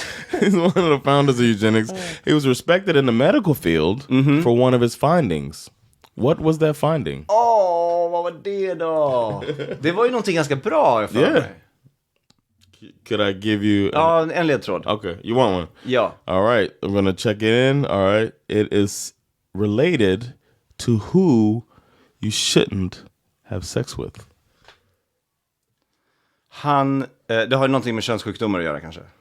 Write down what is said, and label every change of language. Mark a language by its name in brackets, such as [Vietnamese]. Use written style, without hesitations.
[English] He's one of the founders of eugenics. He was respected in the medical field for one of his findings. What was that finding? [Swedish] Vad var det då? Det var ju någonting ganska bra för mig. [English] Could I give you... [Swedish] en ledtråd. [English] Okay, you want one? [Swedish] Ja. [English] All right, I'm gonna check it in. All right, it is related to who you shouldn't have sex with. [Swedish] Det har någonting med könssjukdomar att göra kanske?